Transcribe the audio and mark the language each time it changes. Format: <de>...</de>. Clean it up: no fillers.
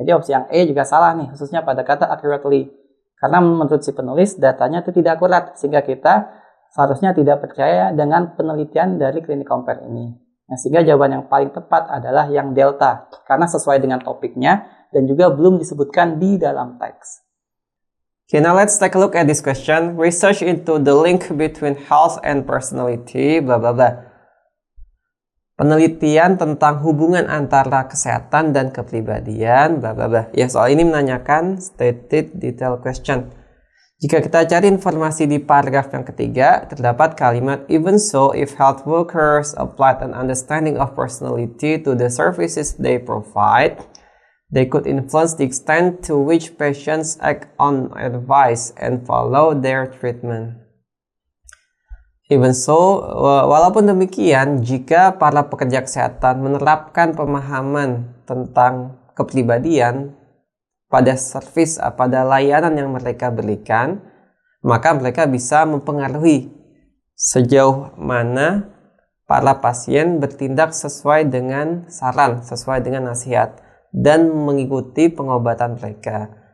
<id>Jadi opsi yang E juga salah nih, khususnya pada kata accurately. Karena menurut si penulis datanya itu tidak akurat, sehingga kita seharusnya tidak percaya dengan penelitian dari Clinic Compare ini. Nah, sehingga jawaban yang paling tepat adalah yang delta, karena sesuai dengan topiknya dan juga belum disebutkan di dalam teks.</id> <en>Okay, now let's take a look at this question. Research into the link between health and personality, bla bla bla.</en> <id>Penelitian tentang hubungan antara kesehatan dan kepribadian, bla bla bla. Ya, soal ini menanyakan stated detail question. Jika kita cari informasi di paragraf yang ketiga, terdapat kalimat</id> <en>even so, if health workers applied an understanding of personality to the services they provide, they could influence the extent to which patients act on advice and follow their treatment.</en> <id>Even so, walaupun demikian, jika para pekerja kesehatan menerapkan pemahaman tentang kepribadian pada servis, pada layanan yang mereka berikan, maka mereka bisa mempengaruhi sejauh mana para pasien bertindak sesuai dengan saran, sesuai dengan nasihat, dan mengikuti pengobatan mereka.</id>